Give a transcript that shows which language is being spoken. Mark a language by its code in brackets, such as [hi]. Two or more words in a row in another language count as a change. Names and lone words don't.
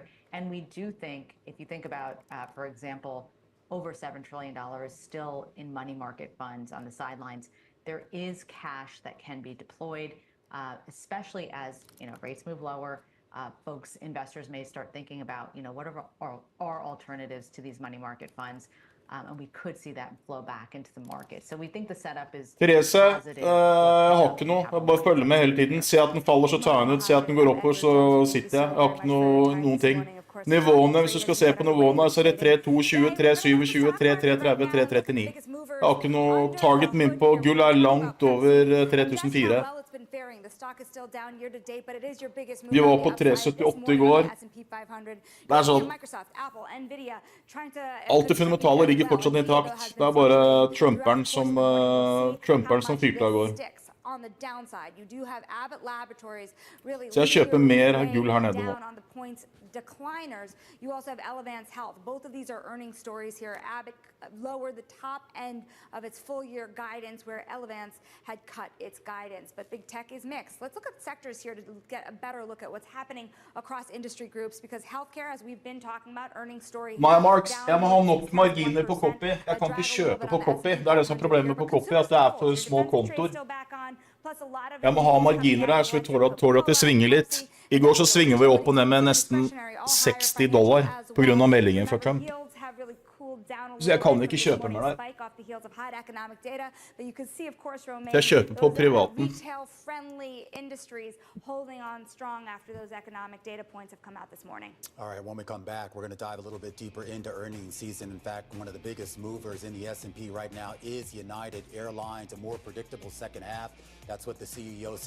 [en] And we do think, if you think about, for example, over $7 trillion still in money market funds on the sidelines, there is cash that can be deployed, especially as, you know, rates move lower. Investors may start thinking about, you know, what are alternatives to these money market funds, and we could see that flow back into the market. So we think the setup is [no] Therese, jeg har ikke noe. Jeg bare følger med hele tiden. Se at den faller, så tar jeg den ut. Se at den går oppover, så sitter jeg. Jeg har ikke noen ting. Nivåene, hvis du skal se på nivåene, så er det 3,220, 3,27, 3,330, 3,39. Jeg har ikke noe target min på. Gull er langt over 3,004. Vi var på 3,78 I går. Det er sånn. Alt det fundamentale ligger fortsatt intakt. Det er bare Trumperen som fyrte I går. [en] On the downside, you do have Abbott Laboratories really [no] Så jeg kjøper mer gull her nede nå. [en] Decliners. You also have Elevance Health. Both of these are earnings stories here. Abbott lowered the top end of its full year guidance, where Elevance had cut its guidance. But big tech is mixed. Let's look at sectors here to get a better look at what's happening across industry groups, because healthcare, as we've been talking about, earnings story. [no] Maya Marks, jeg må ha nok marginer på Copy. Jeg kan ikke kjøpe på Copy. Det er det som er problemet på Copy, at det er for små kontor. Jeg må ha marginer der, så vi tåler at det svinger litt. I går så svinger vi opp og ned med nesten $60 på grunn av meldingen fra Trump. Så jeg kan ikke kjøpe mer der. Så jeg kjøper på privaten. [en] All right, when we come back, we're going to dive a little bit deeper into earnings season. In fact, one of the biggest movers in the S&P right now is United Airlines, a more predictable second half. That's what the CEO says.